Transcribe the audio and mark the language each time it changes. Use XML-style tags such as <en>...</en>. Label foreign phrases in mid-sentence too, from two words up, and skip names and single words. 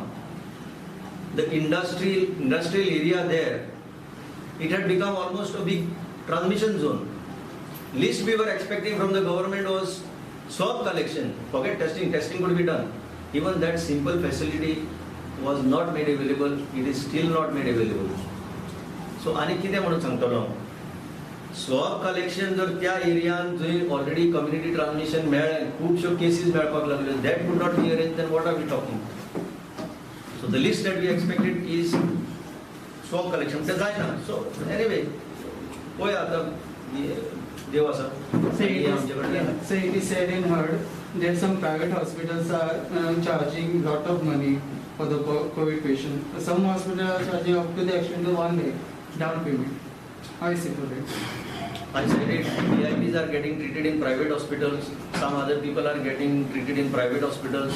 <en>The industrial area there, it had become almost a big transmission zone. Least we were expecting from the government was swab collection. Forget testing could be done. Even that simple facility was not made available. It is still not made available. So,</en> <kok>ani कितें म्हणून सांगतलो?</kok> <en>swab collection</en> <kok>जर त्या एरियान जंय</kok> <en>already community transmission</en> <kok>मेळ्ळें खुबश्यो केसीस मेळपाक लागल्यो</kok> <en>that could not be arranged then what are we talking so the list that we expected is swab collection</en> <kok>ते जायना</kok> <en>so anyway</en> <kok>पळया आतां देव आसा आमचे कडल्यान</kok> <en>So it is said in heard that some private hospitals are charging lot of money for the COVID patient. Some hospitals are charging up to the extent of 1 lakh down payment. How is it for it? I said it, VIPs are getting treated in private hospitals, some other people are getting treated in private hospitals.</en>